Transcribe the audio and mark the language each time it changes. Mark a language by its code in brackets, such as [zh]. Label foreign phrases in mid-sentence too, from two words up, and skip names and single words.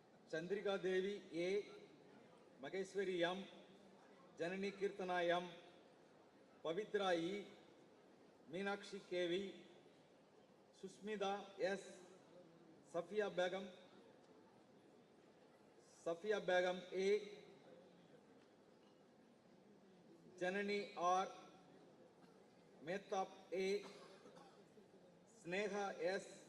[en] Chandrika Devi A, Mageshwari M, Janani Kirtana M, Pavitra E, Meenakshi KV, Sushmita S, Safia Begum A, Janani R, Mehtab A, Sneha S,